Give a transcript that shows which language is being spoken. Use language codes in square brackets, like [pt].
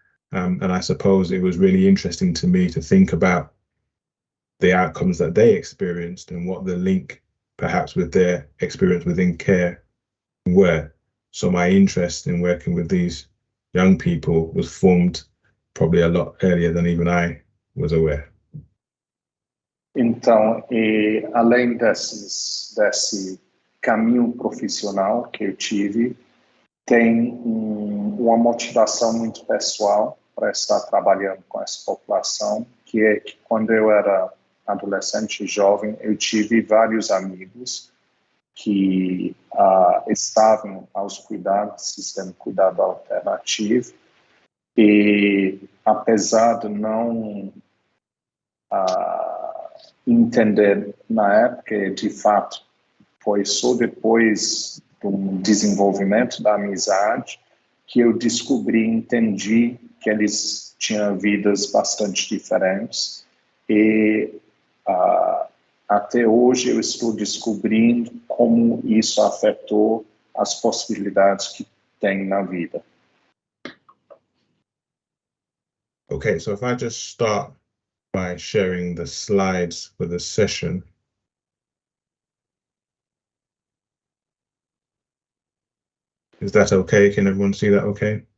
[en] And I suppose it was really interesting to me to think about the outcomes that they experienced and what the link perhaps with their experience within care were. So my interest in working with these young people was formed probably a lot earlier than even I was aware. [pt] Então, além desse caminho profissional que eu tive, tem uma motivação muito pessoal para estar trabalhando com essa população, que é que quando eu era adolescente e jovem, eu tive vários amigos que estavam aos cuidados do sistema de cuidado alternativo e, apesar de não entender na época, de fato, foi só depois do desenvolvimento da amizade que eu entendi que eles tinham vidas bastante diferentes e até hoje eu estou descobrindo como isso afetou as possibilidades que tem na vida. [en] Okay, so if I just start by sharing the slides for the session. Is that okay? Can everyone see that okay?